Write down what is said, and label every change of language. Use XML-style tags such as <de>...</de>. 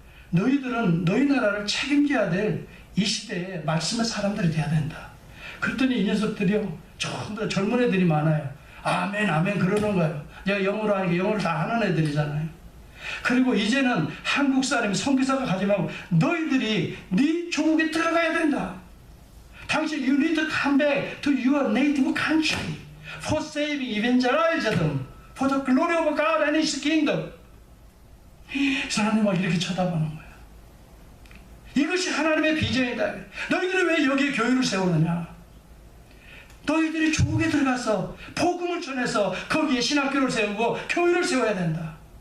<ko>너희들은 너희 나라를 책임져야 될 이 시대에 말씀의 사람들이 돼야 된다. 그랬더니 이 녀석들이요, 전부 다 젊은 애들이 많아요. 아멘 아멘 그러는 거예요. 내가 영어로 하니까 영어를 다 하는 애들이잖아요. 그리고 이제는 한국 사람이 선교사가 가지 말고 너희들이 네 조국에 들어가야 된다.</ko> <en>당신 you need to come back to your native country for saving evangelism for the glory of God and His kingdom.</en> <ko>이 사람이 막 이렇게 쳐다보는 거예요. 이것이 하나님의 비전이다. 너희들이 왜 여기에 교회를 세우느냐? 너희들이 조국에 들어가서 복음을 전해서 거기에 신학교를 세우고 교회를 세워야 된다.</ko>